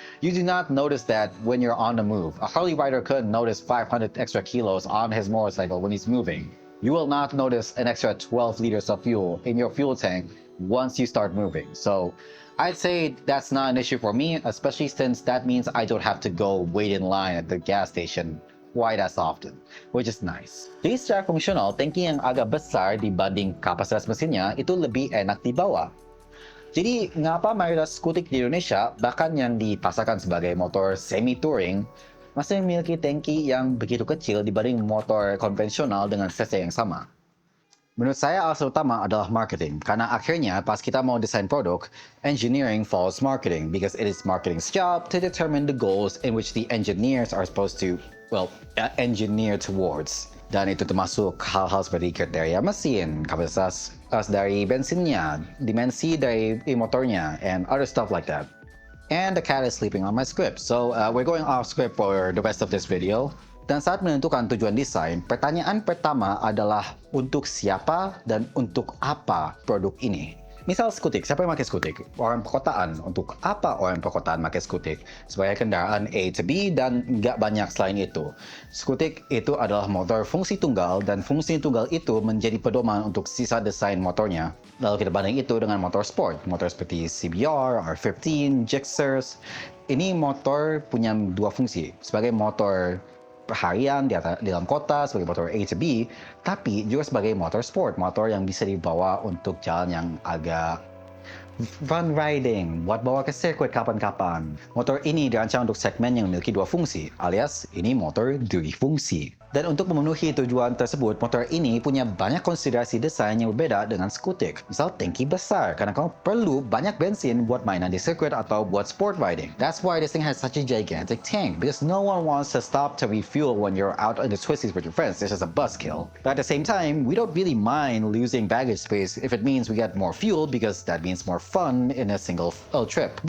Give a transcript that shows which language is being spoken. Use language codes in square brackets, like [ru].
[en] You do not notice that when you're on the move. A Harley rider couldn't notice 500 extra kilos on his motorcycle when he's moving. You will not notice an extra 12 liters of fuel in your fuel tank once you start moving. So I'd say that's not an issue for me, especially since that means I don't have to go wait in line at the gas station quite as often, which is nice. [id] Jadi secara fungsional, tangki yang agak besar dibanding kapasitas mesinnya itu lebih enak dibawa. Jadi ngapa mayoritas skutik di Indonesia, bahkan yang dipasarkan sebagai motor semi-touring, masih memiliki tangki yang begitu kecil dibanding motor konvensional dengan cc yang sama? Menurut saya alasan utama adalah marketing, karena akhirnya pas kita mau desain produk, [en] engineering follows marketing because it is marketing's job to determine the goals in which the engineers are supposed to, engineer towards. [id] Dan itu termasuk hal-hal seperti kriteria mesin, kapasitas dari bensinnya, dimensi dari motornya, [en] and other stuff like that. And the cat is sleeping on my script, so we're going off script for the rest of this video. [id] Dan saat menentukan tujuan desain, pertanyaan pertama adalah untuk siapa dan untuk apa produk ini. Misal skutik, siapa yang pakai skutik? Orang perkotaan. Untuk apa orang perkotaan pakai skutik? Supaya kendaraan A to B dan nggak banyak selain itu. Skutik itu adalah motor fungsi tunggal dan fungsi tunggal itu menjadi pedoman untuk sisa desain motornya. Lalu kita banding itu dengan motor sport. Motor seperti CBR, R15, Gixxers. Ini motor punya dua fungsi. Sebagai motor harian di dalam kota sebagai motor A to B, tapi juga sebagai motor sport, motor yang bisa dibawa untuk jalan yang agak fun riding, buat bawa ke sirkuit kapan-kapan. Motor ini dirancang untuk segmen yang memiliki dua fungsi, alias ini motor fungsi. Dan untuk memenuhi tujuan tersebut, motor ini punya banyak konsiderasi desain yang berbeda dengan skutik. Misal, tangki besar, karena kamu perlu banyak bensin buat mainan di sirkuit atau buat sport riding. [en] That's why this thing has such a gigantic tank, because no one wants to stop to refuel when you're out on the twisties with your friends. This is a buzzkill. But at the same time, we don't really mind losing baggage space if it means we get more fuel, because that means more fun in a single trip.